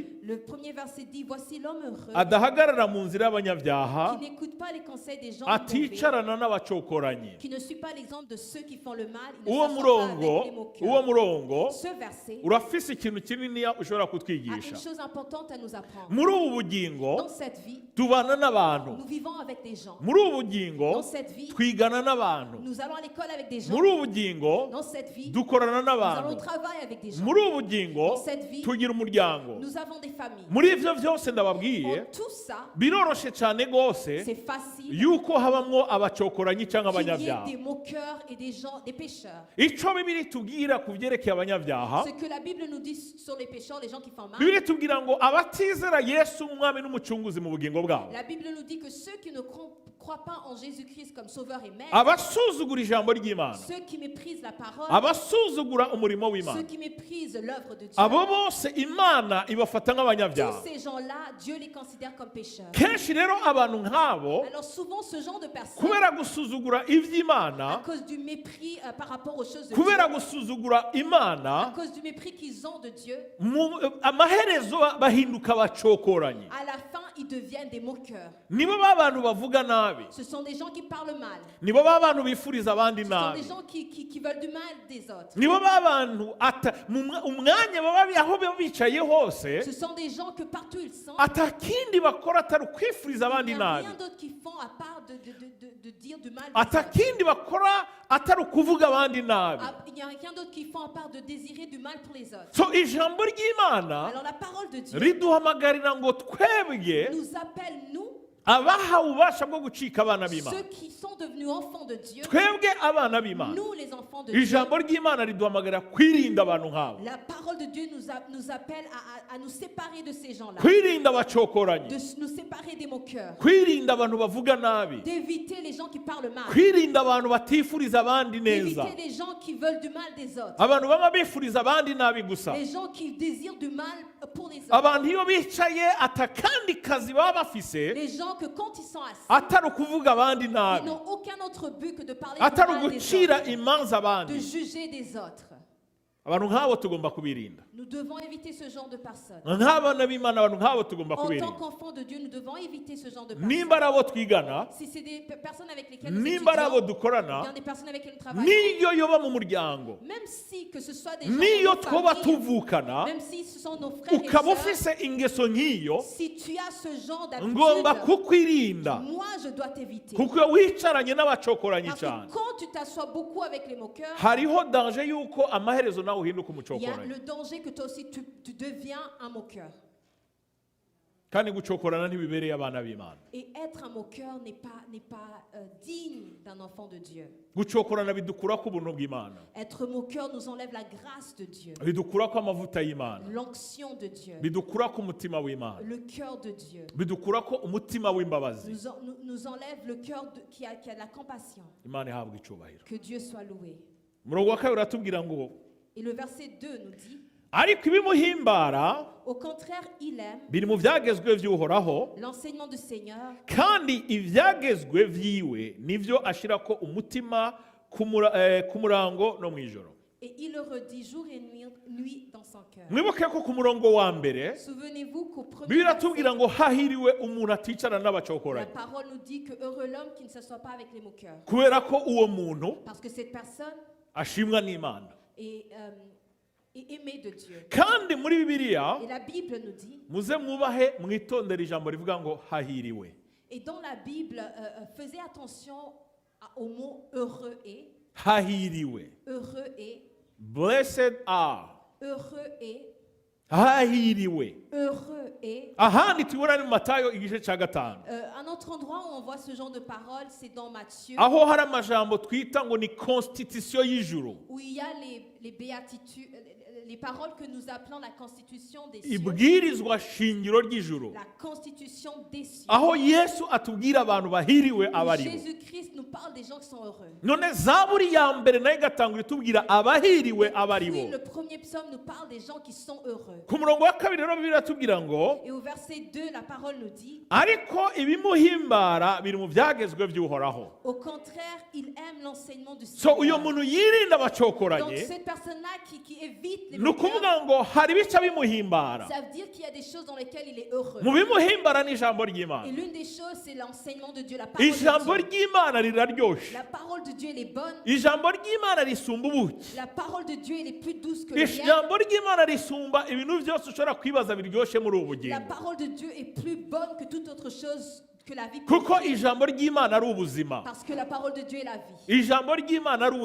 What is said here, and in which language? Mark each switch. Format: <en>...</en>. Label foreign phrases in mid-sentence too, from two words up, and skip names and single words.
<fr>Le premier verset dit, voici l'homme heureux</fr> <rn>adahagarara mu nzira y'abanyabyaha,</rn> <fr>qui n'écoute pas les conseils des gens mauvais,</fr> <rn>aticarana n'abacokoranyi.</rn> <fr>qui ne suit pas l'exemple de ceux qui font le mal, il ne</fr> <rn>Uwo</rn> <fr>s'assoit pas</fr> <rn>murongo,</rn> <fr>avec les moqueurs.</fr> <rn>uwo murongo</rn> <fr>Ce verset</fr> <rn>urafise ikintu kinini ushobora</rn> <fr>a</fr> <rn>kutwigisha.</rn> <fr>une chose importante à nous apprendre.</fr> <rn>Muri ubu bugingo</rn> <fr>Dans cette vie,</fr> <rn>tubana n'abantu,</rn> <fr>nous vivons avec des gens.</fr> <rn>muri ubu bugingo</rn> <fr>Dans cette vie,</fr> <rn>twigana n'abantu,</rn> <fr>nous allons à l'école avec des gens.</fr> <rn>muri ubu bugingo</rn> <fr>Dans cette vie,</fr> <rn>dukorana</rn> <fr>nous allons au</fr> <rn>n'abantu,</rn> <fr>travail avec des gens.</fr> <rn>muri ubu bugingo</rn> <fr>Dans cette vie,</fr> <rn>tugira umuryango.</rn> <fr>nous avons des familles.</fr> <rn>Muri ivyo byose ndababwiye,</rn> <fr>En tout ça,</fr> <rn>biroroshe cyane gose</rn> <fr>c'est facile</fr> <rn>yuko habamwo abacokoranyi cyangwa</rn> <fr>qu'il y ait</fr> <rn>abanyabyaha.</rn> <fr>des moqueurs et des gens, des pécheurs.</fr> <rn>Ico Bibiri tubwira ku byerekeye abanyabyaha,</rn> <fr>Ce que la Bible nous dit sur les pécheurs, les gens qui font mal,</fr> <rn>Bibiri tubwira ngo abatizera Yesu umwami n'umucunguzi mu bugingo bwabo,</rn> <fr>la Bible nous dit que ceux qui ne croient pas en Jésus-Christ comme sauveur et maître,</fr> <rn>abasuzugura ijambo ry'Imana,</rn> <fr>ceux qui méprisent la parole,</fr> <rn>abasuzugura umurimo</rn> <fr>ceux</fr> <rn>w'Imana,</rn> <fr>qui méprisent l'œuvre de Dieu,</fr> <rn>abo bose Imana ibafata nk'abanyabyaha.</rn> <fr>tous ces gens-là, Dieu les considère comme pécheurs.</fr> <rn>Kenshi rero abantu nk'abo,</rn> <fr>Alors souvent, ce genre de personnes,</fr> <rn>kubera gusuzugura</rn> <fr>à</fr> <rn>iby'Imana,</rn> <fr>cause du mépris par rapport aux choses de</fr> <rn>kubera</rn> <fr>Dieu,</fr> <rn>gusuzugura</rn> <fr>à</fr> <rn>Imana,</rn> <fr>cause du mépris qu'ils ont de Dieu,</fr> <rn>amaherezo bahinduka abacokoranyi.</rn> <fr>à la fin, ils deviennent des moqueurs.</fr> <rn>Nibo bantu bavuga nabi,</rn> <fr>Ce sont des gens qui parlent mal.</fr> <rn>nibo bantu bifuriza abandi</rn> <fr>Ce sont</fr> <rn>nabi,</rn> <fr>des gens qui veulent du mal des autres.</fr> <rn>nibo bantu umwanya baba aho baba bicaye hose,</rn> <fr>Ce sont des gens que partout ils sont,</fr> <rn>atakindi bakora atari ukwifuriza</rn> <fr>il</fr> <rn>abandi</rn> <fr>n'y a</fr> <rn>nabi,</rn> <fr>rien d'autre qu'ils font à part de dire du mal des autres.</fr> <rn>atakindi bakora atari ukuvuga abandi nabi.</rn> <fr>Il n'y a rien d'autre qu'ils font à part de désirer du mal pour les autres.</fr> <rn>So ijambo ry'Imana</rn> <fr>Alors la parole de Dieu</fr> <rn>riduhamagarira ngo twebwe</rn> <fr>nous appelle, nous,</fr> <rn>abahawe ububasha bwo gucika abana b'Imana,</rn> <fr>ceux qui sont devenus enfants de Dieu,</fr> <rn>twebwe abana b'Imana,</rn> <fr>nous les enfants de Dieu.</fr> <rn>ijambo ry'Imana riduhamagarira kwirinda abantu nk'abo,</rn> <fr>La parole de Dieu nous appelle à nous séparer de ces gens-là,</fr> <rn>kwirinda abacokoranyi,</rn> <fr>de nous séparer des moqueurs,</fr> <rn>kwirinda abantu bavuga nabi,</rn> <fr>d'éviter les gens qui parlent mal,</fr> <rn>kwirinda abantu batifuriza abandi neza,</rn> <fr>d'éviter les gens qui veulent du mal des autres,</fr> <rn>abantu baba bifuriza abandi nabi gusa,</rn> <fr>les gens qui désirent du mal pour les autres,</fr> <rn>abantu iyo bicaye atakandi kazi baba bafise</rn> <fr>les gens que quand ils sont assis,</fr> <rn>atari ukuvuga abandi</rn> <fr>ils</fr> <rn>nabi,</rn> <fr>n'ont aucun autre but que de parler</fr> <rn>atari</rn> <fr>du mal des</fr> <rn>ugucira</rn> <fr>autres,</fr> <rn>imanza</rn> <fr>de</fr> <rn>abandi.</rn> <fr>juger des autres.</fr> <rn>abantu nk'abo tugomba kubirinda.</rn> <fr>Nous devons éviter ce genre de personnes.</fr> <rn>Nk'abana b'Imana abantu nk'abo tugomba</rn> <fr>En tant</fr> <rn>kubirinda.</rn> <fr>qu'enfants de Dieu, nous devons éviter ce genre de personnes.</fr> <rn>Nimba ari abo twigana,</rn> <fr>Si c'est des personnes avec lesquelles nous</fr> <rn>nimba ari abo</rn> <fr>étudions,</fr> <rn>dukorana,</rn> <fr>bien des personnes avec lesquelles nous travaillons,</fr> <rn>niyo yoba mu muryango,</rn> <fr>même si que ce soit des gens</fr> <rn>niyo</rn> <fr>de nos</fr> <rn>twoba</rn> <fr>familles,</fr> <rn>tuvukana,</rn> <fr>même si ce sont nos frères et</fr> <rn>ukaba</rn> <fr>sœurs,</fr> <rn>ufise ingeso nk'iyo,</rn> <fr>si tu as ce genre</fr> <rn>ngomba</rn> <fr>d'habitude,</fr> <rn>kukwirinda.</rn> <fr>moi je dois t'éviter.</fr> <rn>Kuko iyo wicaranye n'abacokoranyi</rn> <fr>Parce</fr> <rn>cyane,</rn> <fr>que quand tu t'assois beaucoup avec les moqueurs,</fr> <rn>hariho danger yuko amaherezo nawe uhinduka</rn> <fr>il y a</fr> <rn>umucokoranyi.</rn> <fr>le danger que toi aussi tu deviens un moqueur.</fr> <rn>Kandi gucokorana ntibibereye abana b'Imana.</rn> <fr>Et être un moqueur n'est pas digne d'un enfant de Dieu.</fr> <rn>Gucokorana bidukurako ubuntu bw'Imana,</rn> <fr>Être moqueur nous enlève la grâce de Dieu,</fr> <rn>bidukurako amavuta y'Imana,</rn> <fr>l'onction de Dieu,</fr> <rn>bidukurako umutima w'Imana,</rn> <fr>le cœur de Dieu.</fr> <rn>bidukurako umutima w'imbabazi.</rn> <fr>Nous enlève le cœur qui a de la compassion.</fr> <rn>Imana ihabwa icyubahiro.</rn> <fr>Que Dieu soit loué.</fr> <rn>Umurongo wa kabiri atubwira ngo</rn> <fr>Et le verset 2 nous dit,</fr> <rn>ariko ibimuhimbara</rn> <fr>au contraire, il aime</fr> <rn>biri mu byagezwe by'uhoraho,</rn> <fr>l'enseignement du Seigneur,</fr> <rn>kandi ibyagezwe vyiwe nivyo ashirako umutima ku murango no mw'ijoro.</rn> <fr>et il le redit jour et nuit dans son cœur.</fr> <rn>Mwibuke ko ku murongo wa mbere</rn> <fr>Souvenez-vous qu'au premier</fr> <rn>Bibiliya</rn> <fr>verset,</fr> <rn>iratubwira ngo hahiriwe umuntu aticarana</rn> <fr>la</fr> <rn>n'abacokoranyi,</rn> <fr>parole nous dit que heureux l'homme qui ne s'assoit pas avec les moqueurs.</fr> <rn>kubera ko uwo muntu</rn> <fr>Parce que cette personne</fr> <rn>ashimwa n'Imana.</rn> <fr>est aimée de Dieu.</fr> <rn>Kandi muri Bibiliya</rn> <fr>Et la Bible nous dit,</fr> <rn>muze mwubahe mwitondera ijambo rivuga ngo hahiriwe.</rn> <fr>et dans la Bible, faisez attention au mot heureux et,</fr> <rn>Hahiriwe,</rn> <fr>heureux et,</fr> <en>blessed are,</en> <fr>heureux et,</fr> <rn>hahiriwe.</rn> <fr>heureux et.</fr> <rn>Ahandi tubona ni mu Matayo igice cya 5,</rn> <fr>Un autre endroit où on voit ce genre de paroles, c'est dans Matthieu,</fr> <rn>aho hari amajambo twita ngo ni constitution y'ijuru,</rn> <fr>où il y a les béatitudes, les paroles que nous appelons la constitution des cieux,</fr> <rn>ibwirizwa shingiro ry'ijuru,</rn> <fr>la constitution des cieux.</fr> <rn>aho Yesu atubwira abantu bahiriwe</rn> <fr>Où</fr> <rn>abaribo.</rn> <fr>Jésus-Christ nous parle des gens qui sont heureux.</fr> <rn>None zaburi ya mbere nayo igatangura itubwira abahiriwe</rn> <fr>Puis</fr> <rn>abaribo.</rn> <fr>le premier psaume nous parle des gens qui sont heureux.</fr> <rn>Ku murongo wa kabiri rero Bibiliya iratubwira ngo</rn> <fr>Et au verset 2, la parole nous dit,</fr> <rn>ariko ibimuhimbara biri mu byagezwe by'uhoraho.</rn> <fr>au contraire, il aime l'enseignement du</fr> <rn>So uyo</rn> <fr>Seigneur.</fr> <rn>muntu yirinda</rn> <fr>Donc</fr> <rn>abacokoranyi,</rn> <fr>cette personne-là qui évite les</fr> <rn>ni</rn> <fr>moqueurs,</fr> <rn>ukuvuga ngo hari ibice bimuhimbara.</rn> <fr>ça veut dire qu'il y a des choses dans lesquelles il est heureux.</fr> <rn>Mu bimuhimbara ni ijambo</rn> <fr>Et</fr> <rn>ry'Imana.</rn> <fr>l'une des choses, c'est l'enseignement de Dieu, la parole</fr> <rn>Ijambo</rn> <fr>de Dieu.</fr> <rn>ry'Imana riraryoshe.</rn> <fr>La parole de Dieu, elle est bonne.</fr> <rn>Ijambo ry'Imana risumba ubuki.</rn> <fr>La parole de Dieu, elle est plus douce que le miel.</fr> <rn>Ijambo ry'Imana risumba ibintu byose ushobora kwibaza biryoshye muri ubu</rn> <fr>La</fr> <rn>bugingo.</rn> <fr>parole de Dieu est plus bonne que toute autre chose que la vie.</fr> <rn>Kuko</rn> <fr>profonde.</fr> <rn>ijambo ry'Imana ari ubuzima.</rn> <fr>Parce que la parole de Dieu est la vie.</fr> <rn>Ijambo ry'Imana ari</rn>